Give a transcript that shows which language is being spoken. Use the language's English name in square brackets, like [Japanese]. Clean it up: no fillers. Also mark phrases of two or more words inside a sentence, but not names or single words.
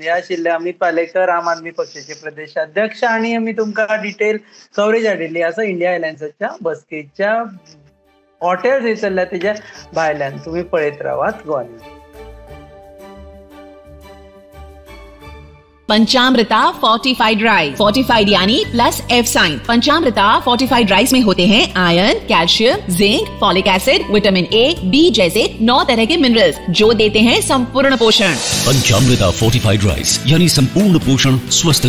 [Konkani] हे आशिल्ले अमित पालेकर, आम आदमी पक्षाचे प्रदेशाध्यक्ष. आणि आमी तुमकां [English] detail coverage [Konkani] हाडिल्ली आसा इंडिया एलायन्साच्या बसकेच्या हॉटेल थंय चल्ल्या तेज्या भायल्यान. तुम्ही पळयत रावात गोवा न्यूज. [Hindi] पंचामृता फोर्टिफाइड राइस. फोर्टिफाइड यानी [English] plus F sign. [Hindi] पंचामृता फोर्टिफाइड राइस में होते हैं आयरन, कैल्शियम, जिंक, [English] folic acid, vitamin A, B [Hindi] जैसे 9 तरह के मिनरल्स जो देते हैं संपूर्ण पोषण. पंचामृता फोर्टिफाइड राइस यानी संपूर्ण पोषण स्वस्थ जीवन.